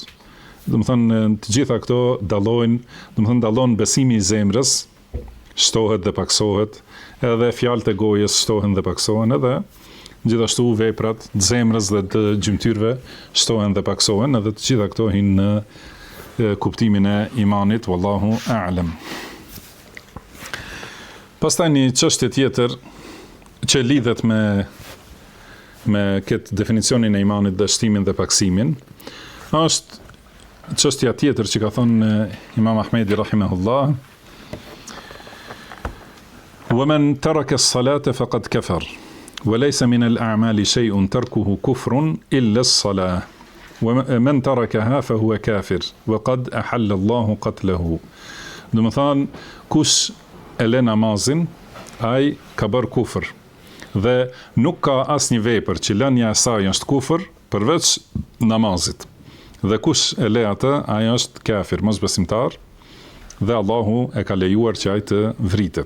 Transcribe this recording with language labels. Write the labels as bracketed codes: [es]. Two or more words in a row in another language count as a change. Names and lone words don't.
[sq] Do të thonë të gjitha këto dallojnë, do të thonë dallon besimi i zemrës, shtohet dhe paksohet, edhe fjalët e gojës shtohen dhe paksohen, edhe gjithashtu veprat të zemrës dhe të gjymtyrve shtohen dhe paksohen, edhe të gjitha këto hinë në kuptimin e imanit, [ar] والله أعلم. [sq] Pastaj një çështje tjetër që lidhet me këtë definicionin e imanit dhe shtimin dhe paksimin, është çështja tjetër që ka thënë Imam Ahmedi rahimahullah, [ar] وَمَنْ تَرَكَ الصَّلَاةَ فَقَدْ كَفَرَ وَلَيْسَ مِنَ الْأَعْمَالِ شَيْءٌ تَرْكُهُ كُفْرٌ إِلَّا الصَّلَاةَ وَمَنْ تَرَكَهَا فَهُوَ كَافِرٌ وَقَدْ أَحَلَّ اللَّهُ قَتْلَهُ. [sq] Do të thonë, kush e lë namazin, ai ka bërë kufër. Dhe nuk ka asnjë vepër që lënia e saj është kufër përveç namazit. Dhe kush e lë atë, ai është kafir, mosbesimtar, dhe Allahu e ka lejuar që ai të vritet.